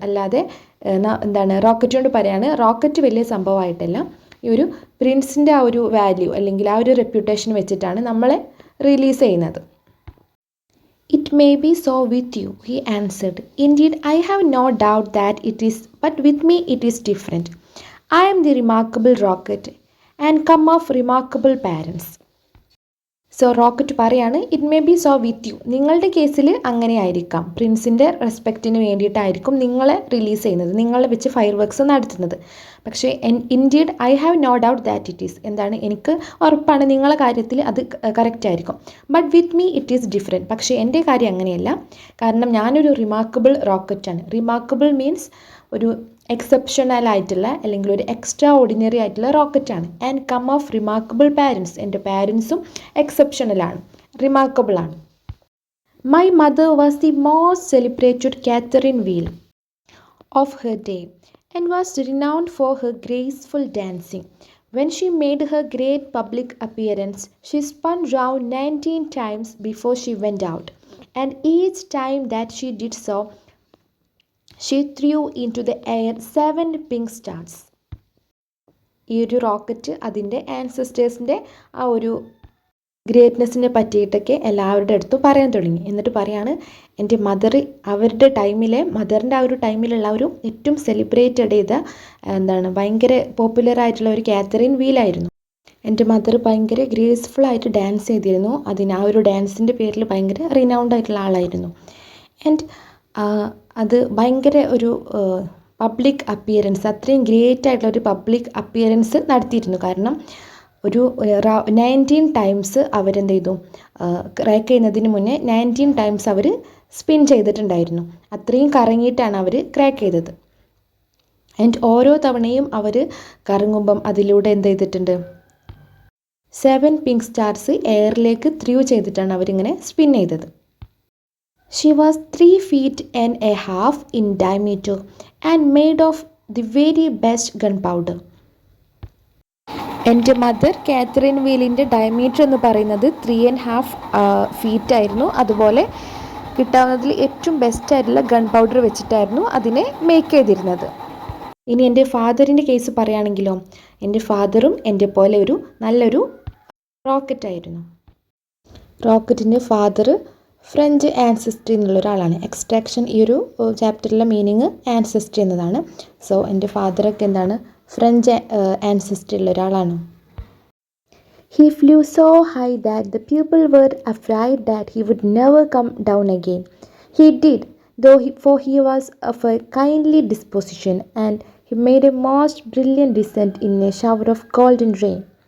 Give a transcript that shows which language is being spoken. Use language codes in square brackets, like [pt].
[ml] അല്ലാതെ റോക്കറ്റിനോട് പറയാണ്, റോക്കറ്റ് വലിയ സംഭവമായിട്ടല്ല, ഈ ഒരു പ്രിൻസിൻ്റെ ആ ഒരു വാല്യൂ അല്ലെങ്കിൽ ആ ഒരു റെപ്യൂട്ടേഷൻ വെച്ചിട്ടാണ് നമ്മളെ റിലീസ് ചെയ്യുന്നത്. [en] It may be so with you, he answered. Indeed, I have no doubt that it is, but with me it is different. I am the remarkable rocket and come of remarkable parents. [ml] So rocket പറയാണ് [en] It may be so with you. [ml] നിങ്ങളുടെ കേസിൽ അങ്ങനെ ആയിരിക്കാം. പ്രിൻസിൻ്റെ റെസ്പെക്റ്റിന് വേണ്ടിയിട്ടായിരിക്കും നിങ്ങളെ release ചെയ്യുന്നത്, നിങ്ങളെ വെച്ച് fire works നടത്തുന്നത്. പക്ഷേ [en] indeed I have no doubt that it is, [ml] എന്താണ്, എനിക്ക് ഉറപ്പാണ് നിങ്ങളെ കാര്യത്തിൽ അത് കറക്റ്റ് ആയിരിക്കും. [en] But with me it is different. [ml] പക്ഷേ എൻ്റെ കാര്യം അങ്ങനെയല്ല. കാരണം ഞാനൊരു റിമാർക്കബിൾ റോക്കറ്റാണ്. റിമാർക്കബിൾ മീൻസ് ഒരു എക്സെപ്ഷണൽ ആയിട്ടുള്ള അല്ലെങ്കിൽ ഒരു എക്സ്ട്രാ ഓർഡിനറി ആയിട്ടുള്ള റോക്കറ്റാണ്. [en] and come of remarkable parents, [ml] എൻ്റെ പാരൻസും എക്സെപ്ഷണലാണ്, റിമാർക്കബിളാണ്. [en] My mother was the most celebrated Catherine wheel of her day and was renowned for her graceful dancing. When she made her great public appearance, she spun round 19 times before she went out, and each time that she did so, she threw into the air 7 pink stars. [ml] ഈ ഒരു rocket അതിൻ്റെ ആൻസസ്റ്റേഴ്സിൻ്റെ ആ ഒരു ഗ്രേറ്റ്നെസ്സിനെ പറ്റിയിട്ടൊക്കെ എല്ലാവരുടെ അടുത്തും പറയാൻ തുടങ്ങി. എന്നിട്ട് പറയാണ്, എൻ്റെ മദർ അവരുടെ ടൈമിലെ മദറിൻ്റെ ആ ഒരു ടൈമിലുള്ള ഒരു ഏറ്റവും സെലിബ്രേറ്റഡ് ചെയ്ത ഭയങ്കര പോപ്പുലറായിട്ടുള്ള ഒരു കാത്തറിൻ വീലായിരുന്നു. എൻ്റെ മദർ ഭയങ്കര ഗ്രേസ്ഫുള്ളായിട്ട് ഡാൻസ് ചെയ്തിരുന്നു. ആ ഒരു ഡാൻസിൻ്റെ പേരിൽ ഭയങ്കര റിനൗണ്ട് ആയിട്ടുള്ള ആളായിരുന്നു. ആൻഡ് അത് ഭയങ്കര ഒരു പബ്ലിക് അപ്പിയറൻസ്, അത്രയും ഗ്രേറ്റ് ആയിട്ടുള്ള ഒരു പബ്ലിക് അപ്പിയറൻസ് നടത്തിയിരുന്നു. കാരണം ഒരു 19 ടൈംസ് അവരെന്ത് ചെയ്തു, ക്രാക്ക് ചെയ്യുന്നതിന് മുന്നേ 19 ടൈംസ് അവർ സ്പിൻ ചെയ്തിട്ടുണ്ടായിരുന്നു. അത്രയും കറങ്ങിയിട്ടാണ് അവർ ക്രാക്ക് ചെയ്തത്. ആൻഡ് ഓരോ തവണയും അവർ കറങ്ങുമ്പം അതിലൂടെ എന്ത് ചെയ്തിട്ടുണ്ട്, 7 പിങ്ക് സ്റ്റാർസ് എയറിലേക്ക് ത്രൂ ചെയ്തിട്ടാണ് അവരിങ്ങനെ സ്പിൻ ചെയ്തത്. [en] She was 3 feet and a half in diameter and made of the very best gunpowder. [ml] എൻ്റെ മദർ കാത്തറിൻ വീലിൻ്റെ ഡയമീറ്റർ എന്ന് പറയുന്നത് 3.5 ഫീറ്റ് ആയിരുന്നു. അതുപോലെ കിട്ടാവുന്നതിൽ ഏറ്റവും ബെസ്റ്റ് ആയിട്ടുള്ള ഗൺ പൗഡർ വെച്ചിട്ടായിരുന്നു അതിനെ മേക്ക് ചെയ്തിരുന്നത്. ഇനി എൻ്റെ ഫാദറിൻ്റെ കേസ് പറയുകയാണെങ്കിലോ, എൻ്റെ ഫാദറും എൻ്റെ പോലെ ഒരു നല്ലൊരു റോക്കറ്റായിരുന്നു. റോക്കറ്റിൻ്റെ ഫാദർ ഫ്രഞ്ച് ആൻസെസ്ട്രി എന്നുള്ള ഒരാളാണ്. എക്സ്ട്രാക്ഷൻ ഈ ഒരു ചാപ്റ്ററിലെ മീനിങ് ആൻസെസ്ട്രി എന്നതാണ്. സോ എൻ്റെ ഫാദറൊക്കെ എന്താണ്, ഫ്രഞ്ച് ആൻസെസ്ട്രി ഉള്ള ഒരാളാണ്. [en] He flew so high that the people were afraid that he would never come down again. He did, for he was of a kindly disposition, and he made a most brilliant descent in a shower of golden rain.